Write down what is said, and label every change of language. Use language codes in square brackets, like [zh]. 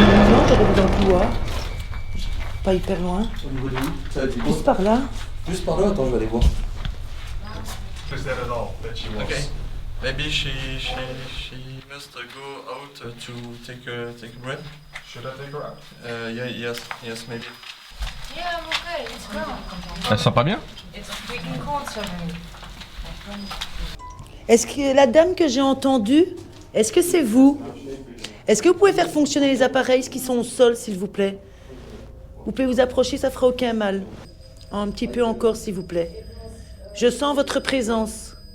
[fr] Non, j'arrive dans le couloir. Pas hyper loin. Au niveau de où? Ça va être Juste par là. Juste par là, attends, je vais aller voir. [en] Is that at all that she was? Okay. Maybe she must go out to take a breath. Should I take her out? Yes, maybe. Yeah, I'm okay. It's gone. [fr] Elle se sent pas bien? [en] It's freaking cold suddenly. [fr] Est-ce que la dame que j'ai entendue, est-ce que c'est vous? Est-ce que vous pouvez faire fonctionner les appareils qui sont au sol, s'il vous plaît? Vous pouvez vous approcher, ça fera aucun mal. Un petit peu encore, s'il vous plaît. Je sens votre présence.